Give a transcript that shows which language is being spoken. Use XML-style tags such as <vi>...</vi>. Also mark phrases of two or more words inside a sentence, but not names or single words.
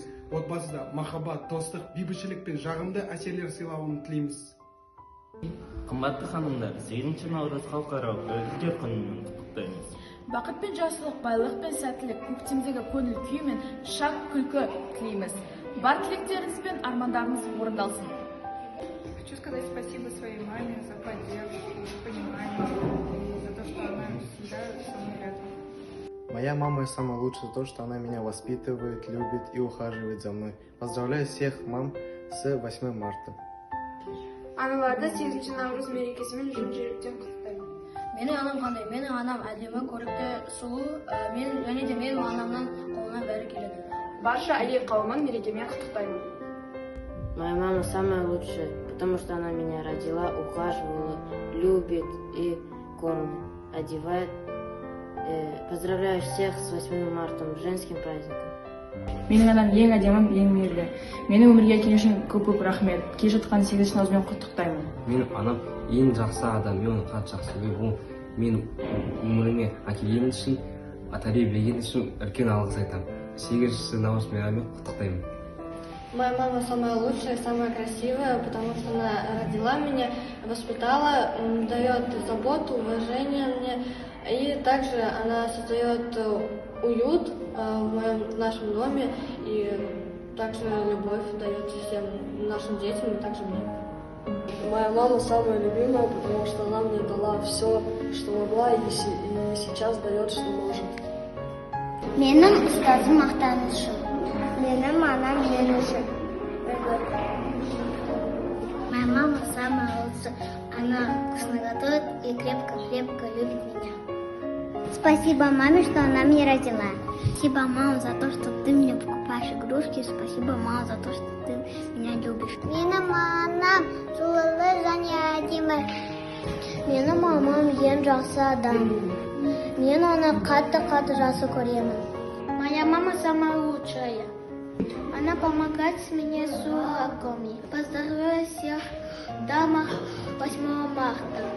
<kk>Отбасыда махаббат, достық, бейбітшілік пен жағымды әсерлер сыйлауын тілейміз. Қымбатты ханымдар, 8 наурыз халықаралық әйелдер күнімен құттықтаймыз. Бақыт пен жақсылық, байлық пен сәттілік, көктемдегі көңіл күй мен шат күлкі тілейміз. Бар тілектеріңіз бен армандарыңыз орындалсын.</kk> <ru>Хочу сказать спасибо своей маме за поддержку, за понимание и за то, что она всегда со мной рядом. Моя мама самая лучшая, то, что она меня воспитывает, любит и ухаживает за мной. Поздравляю всех мам с 8 марта.</ru> <kk>Аналарды 8 наурыз мерекесімен шын жүректен құттықтаймын. Менің анам қандай? Менің анам әдемі, көрікті, сұлу, және де менің анамнан қолынан бәрі келеді. Барша әйел қауымын мерекемен құттықтаймын.</kk> <ru>Моя мама самая лучшая, потому что она меня родила, ухаживала, любит и кормит, одевает. Поздравляю всех с 8 марта, женским праздником.</ru> <kk>Менің анам ең әдемім, ең мейірлі. Менің өмірге келген көп рахмет. Келе жатқан 8 наурызбен құттықтаймын. Менің анам ең жақсы адам, мен оны қатты жақсы көремін. Мен өміріме әкелгені үшін, тәрбиелегені үшін үлкен алғыс айтамын. 8 наурыз мейрамымен құттықтаймын.</kk> <ru>Моя мама самая лучшая, самая красивая, потому что она родила меня, воспитала, дает заботу, уважение мне. И также она создает уют в нашем доме и также любовь дает всем нашим детям и также мне. Моя мама самая любимая, потому что она мне дала все, что могла, и сейчас дает, что может.</ru> <kk>Менің ұстазым мақтанышым. Менің анам менішім.</kk> <ru>Моя мама самая лучшая. Она вкусно готовит и крепко-крепко любит меня. Спасибо маме, что она меня родила. Спасибо, мама, за то, что ты мне покупаешь игрушки. Спасибо, мама, за то, что ты меня любишь.</ru> <kk>Менің анам сұлулы және әдемі. Менің мамам ең жақсы адам. Мен оны қатты жақсы көремін.</kk> <ru>Моя мама самая лучшая. Она помогает мне с уроками. Поздравляю всех дамах 8 марта.</ru>